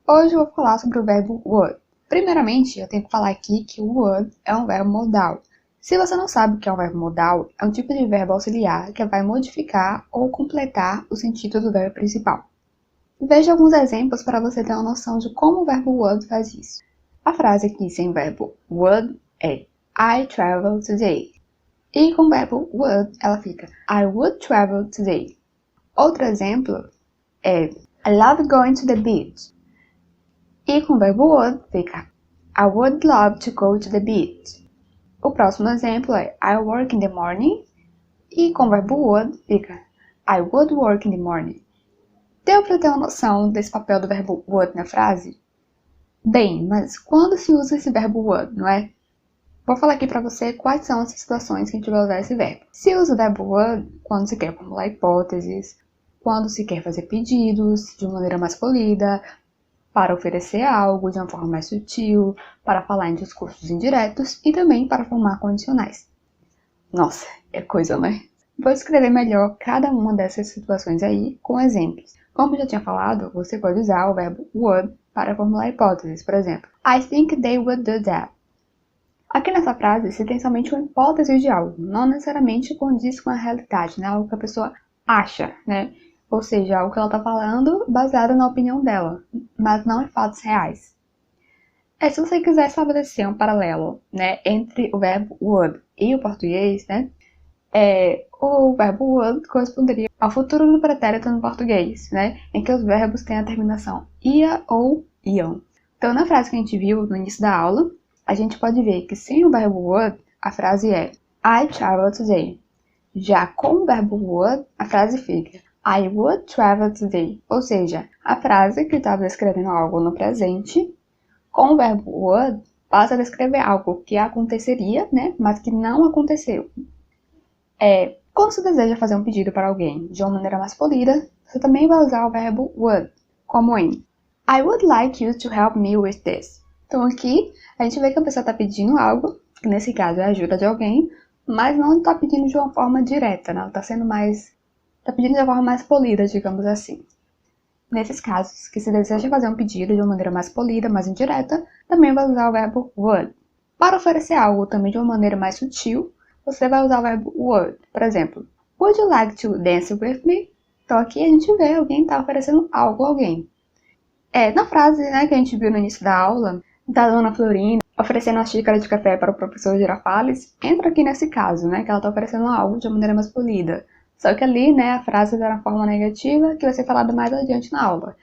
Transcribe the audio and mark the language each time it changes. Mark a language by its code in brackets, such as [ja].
[pt] Hoje eu vou falar sobre o verbo would. Primeiramente, eu tenho que falar aqui que o would é um verbo modal. Se você não sabe o que é um verbo modal, é um tipo de verbo auxiliar que vai modificar ou completar o sentido do verbo principal. Veja alguns exemplos para você ter uma noção de como o verbo would faz isso. A frase aqui sem verbo would é [en] I travel today. [pt] E com o verbo would, ela fica [en] I would travel today. [pt] Outro exemplo é [en] I love going to the beach. [pt] E com o verbo would fica [en] I would love to go to the beach. [pt] O próximo exemplo é [en] I work in the morning. [pt] E com o verbo would fica [en] I would work in the morning. [pt] Deu para ter uma noção desse papel do verbo would na frase? Bem, mas quando se usa esse verbo would, não é? Vou falar aqui para você quais são as situações que a gente vai usar esse verbo. Se usa o verbo would quando se quer formular hipóteses, quando se quer fazer pedidos de maneira mais polida, para oferecer algo de uma forma mais sutil, para falar em discursos indiretos e também para formar condicionais. Nossa, é coisa, né? Vou escrever melhor cada uma dessas situações aí com exemplos. Como eu já tinha falado, você pode usar o verbo would para formular hipóteses. Por exemplo, [en] I think they would do that. [pt] Aqui nessa frase, se tem somente uma hipótese de algo, não necessariamente condiz com a realidade, né? Algo que a pessoa acha, né? Ou seja, algo que ela está falando baseado na opinião dela, mas não em fatos reais. Se você quiser estabelecer um paralelo, né, entre o verbo would e o português, né? O verbo would corresponderia ao futuro do pretérito no português, né? Em que os verbos têm a terminação ia ou iam. Então, na frase que a gente viu no início da aula, a gente pode ver que sem o verbo would, a frase é I travel today. Já com o verbo would, a frase fica [en] I would travel today. [pt] Ou seja, a frase que estava descrevendo algo no presente, com o verbo would, passa a descrever algo que aconteceria, né? Mas que não aconteceu. Quando você deseja fazer um pedido para alguém de uma maneira mais polida, você também vai usar o verbo would, como em [en] I would like you to help me with this. [pt] Então aqui a gente vê que a pessoa está pedindo algo, que nesse caso é a ajuda de alguém, mas não está pedindo de uma forma direta, né? Ela está pedindo de uma forma mais polida, digamos assim. Nesses casos, que se deseja fazer um pedido de uma maneira mais polida, mais indireta, também vai usar o verbo would. Para oferecer algo também de uma maneira mais sutil, você vai usar o verbo would. Por exemplo, [en] would you like to dance with me? [pt] Então aqui a gente vê alguém está oferecendo algo a alguém. Na frase, né, que a gente viu no início da aula, da dona Florinda oferecendo uma xícara de café para o professor Girafales, entra aqui nesse caso, né, que ela está oferecendo algo de uma maneira mais polida. Só que ali, né, a frase está na forma negativa, que vai ser falada mais adiante na aula.